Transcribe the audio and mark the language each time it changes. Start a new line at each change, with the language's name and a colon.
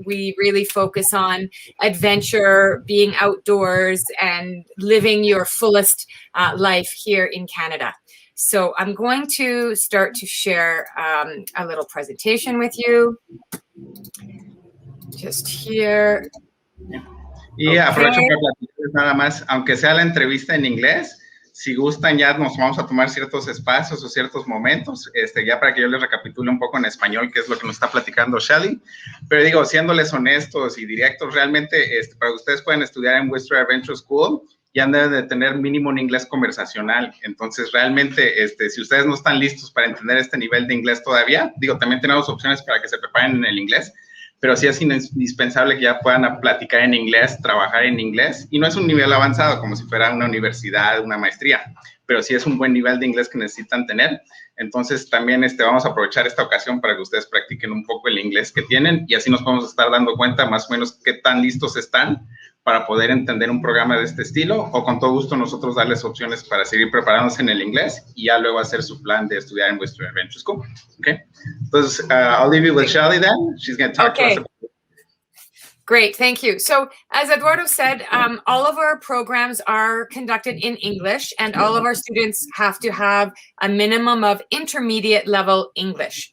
English: We really focus on adventure, being outdoors, and living your fullest life here in Canada. So I'm going to start to share a little presentation with you. Just here.
Spanish: Y aprovecho para platicarles nada más, aunque sea la entrevista en inglés, si gustan ya nos vamos a tomar ciertos espacios o ciertos momentos, ya para que yo les recapitule un poco en español qué es lo que nos está platicando 𝘠𝘐𝘐. Pero digo, siéndoles honestos y directos, realmente para que ustedes puedan estudiar en 𝘬𝘓 Adventure School, ya deben de tener mínimo un inglés conversacional. Entonces, realmente, si ustedes no están listos para entender este nivel de inglés todavía, digo, también tenemos opciones para que se preparen en el inglés, pero sí es indispensable que ya puedan platicar en inglés, trabajar en inglés, y no es un nivel avanzado como si fuera una universidad, una maestría, pero sí es un buen nivel de inglés que necesitan tener. Entonces, también vamos a aprovechar esta ocasión para que ustedes practiquen un poco el inglés que tienen, y así nos podemos estar dando cuenta más o menos qué tan listos están para poder entender un programa de este estilo, o con todo gusto nosotros darles opciones para seguir preparándose en el inglés y ya luego hacer su plan de estudiar en 𝘬𝘓 Adventure School. Okay?
English: Entonces, I'll leave you with 𝘠𝘐𝘐 then. She's going to talk to us about. Great, thank you. So as Eduardo said, all of our programs are conducted in English and all of our students have to have a minimum of intermediate level English.